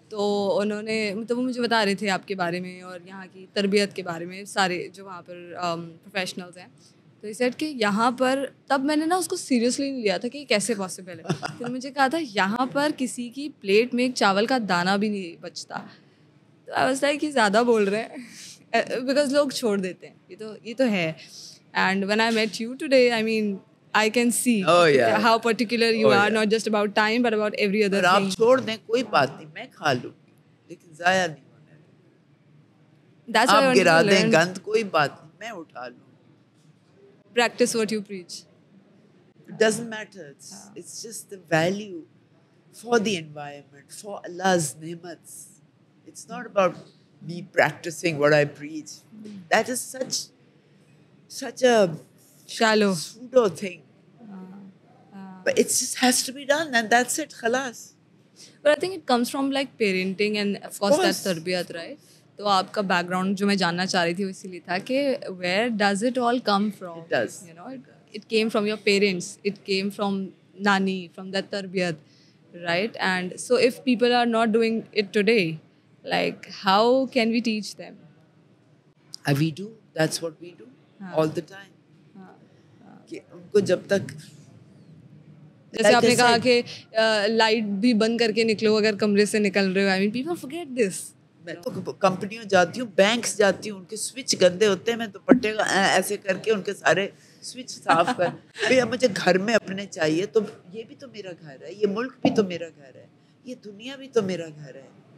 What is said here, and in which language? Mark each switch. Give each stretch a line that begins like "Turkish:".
Urdu: تو انہوں نے مطلب وہ مجھے بتا رہے تھے آپ کے بارے میں اور یہاں کی تربیت کے بارے میں, سارے جو وہاں پر پروفیشنلز ہیں. تو یہ سیٹ کہ یہاں پر, تب میں نے نا اس کو سیریسلی نہیں لیا تھا کہ یہ کیسے پاسبل ہے. پھر مجھے کہا تھا یہاں پر کسی کی پلیٹ میں ایک چاول کا دانہ بھی نہیں بچتا. تو
English: I was like
Urdu: کہ زیادہ بول رہے ہیں, بیکاز لوگ چھوڑ دیتے ہیں. یہ تو ہے.
English: And when I met you today, I mean I can see how particular you are, not just about time but about every other thing.
Urdu: آپ چھوڑ دیں کوئی بات نہیں, میں کھا لوں گی, لیکن ضائع نہیں ہونے دیں. آپ گرا دیں گند, کوئی بات نہیں, میں اٹھا لوں.
English: Practice what you preach. It doesn't matter. It's just the value for the environment, for Allah's ni'mats. It's not about me practicing what I preach. That is such a shallow pseudo thing. But it just has to be done, and that's it. Khalas. But I think it comes from like parenting and of course that tarbiyat, right?
Urdu: تو آپ کا back ground جو میں جاننا چاہ رہی تھی وہ اسی لیے تھا کہ
English: where does it all come from? It does. You know, it came from your parents, it came from nani, from that tarbiyat, right? And so if people are not doing it today, like how can we teach them? We do. That's what we do all the time.
Urdu: کہ ان کو جب تک, جیسے آپ نے کہا کہ light بھی بند کر کے نکلو اگر کمرے سے نکل رہے ہو.
English: I mean people forget this.
Urdu: میں تو کمپنیوں جاتی ہوں, بینکس جاتی ہوں, ان کے سوئچ گندے ہوتے ہیں, میں دوپٹے کا ایسے کر کے ان کے سارے سوئچ صاف کر. بھئی اب مجھے گھر میں اپنے چاہیے, تو یہ بھی تو میرا گھر ہے, یہ ملک بھی تو میرا گھر ہے, یہ دنیا بھی تو میرا گھر ہے.